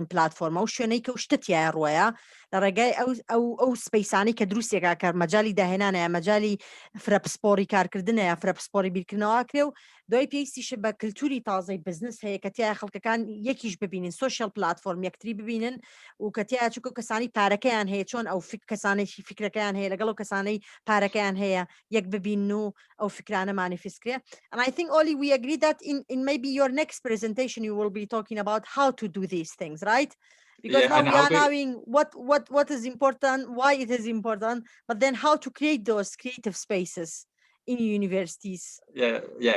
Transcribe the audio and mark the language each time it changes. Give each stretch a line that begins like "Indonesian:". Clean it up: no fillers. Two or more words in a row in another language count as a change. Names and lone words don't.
Central Kurdish: پلتفۆرمە و شوێنەی کە شتتیایە ڕۆیە لە ڕێگای ئەو سپەیسانی کە دروستێکا کار مەجای داهێنانەیە مەجای فرەپسپۆری کارکردنەیە فرەپسپۆری بیرکردنەوە کرێ و دوای پێویستیش بە کللتوری تازەی بزنس هەیە کە تیا خەڵکەکان یەکیش ببینین
English: social platform
Central Kurdish: یەکتری ببینن و کە تیا چووکە کەسانی پارەکەیان هەیە چۆن ئەو کەسانێکی فکرەکەیان هەیە لەگەڵ و کەسانەی پارەکەیان هەیە یەک ببین و ئەو فکرانە مانیفستکرێ.
English: And I think Olli, we agree that in maybe your next presentation you will be talking about how to do these things, right? Because now we are knowing what is important, why it is important, but then how to create those creative spaces in universities. Yeah.